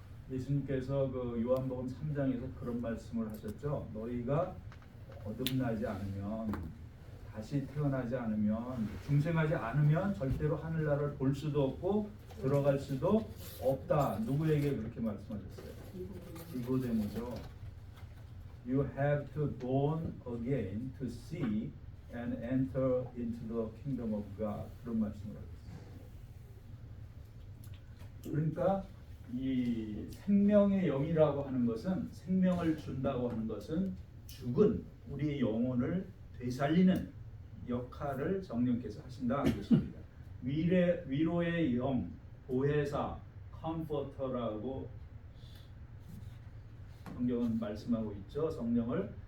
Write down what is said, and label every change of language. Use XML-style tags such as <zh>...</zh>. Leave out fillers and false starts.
<ko>예수님께서 그 요한복음 3장에서 그런 말씀을 하셨죠. 너희가 거듭나지 않으면, 다시 태어나지 않으면, 중생하지 않으면 절대로 하늘나라를 볼 수도 없고 들어갈 수도 없다. 누구에게 그렇게 말씀하셨어요? 니고데모죠.</ko> <en>You have to born again to see and enter into the kingdom of God.</en> <ko>그런 말씀을 하셨어요. 그러니까 이 생명의 영이라고 하는 것은, 생명을 준다고 하는 것은 죽은 우리의 영혼을 되살리는 역할을 성령께서 하신다는 것입니다. 위로의 영, 보혜사, 컴포터라고 성경은 말씀하고 있죠. 성령을.</ko>